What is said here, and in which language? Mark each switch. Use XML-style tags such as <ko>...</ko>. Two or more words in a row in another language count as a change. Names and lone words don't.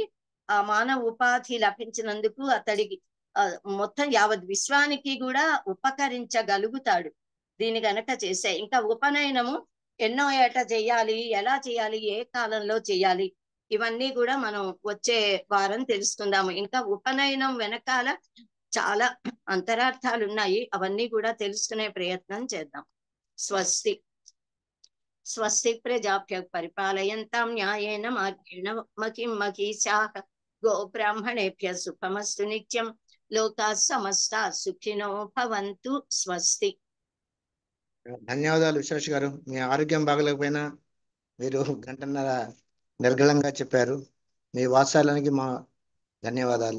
<te>ఆ మానవ ఉపాధి లభించినందుకు అతడికి మొత్తం యావత్ విశ్వానికి కూడా ఉపకరించగలుగుతాడు దీని గనక చేసే. ఇంకా ఉపనయనము ఎన్నో ఏట చేయాలి, ఎలా చేయాలి, ఏ కాలంలో చేయాలి, ఇవన్నీ కూడా మనం వచ్చే వారం తెలుసుకుందాము. ఇంకా ఉపనయనం వెనకాల చాలా అంతరార్థాలు ఉన్నాయి, అవన్నీ కూడా తెలుసుకునే ప్రయత్నం చేద్దాం.</te> <sa>స్వస్తి. స్వస్తి ప్రజాభ్య పరిపాలయంతాం న్యాయేన మార్గేణ మహిం మహిషాః గోబ్రాహ్మణేభ్య సుఖమస్తు నిత్యం. లోకాః సమస్తా సుఖినో భవంతు. స్వస్తి.</sa> <te>ధన్యవాదాలు విశ్వేష్ గారు. మీ ఆరోగ్యం బాగలేకపోయినా మీరు గంటన్నర నిర్గళంగా చెప్పారు. మీ వాత్సల్యానికి మా ధన్యవాదాలు.</te>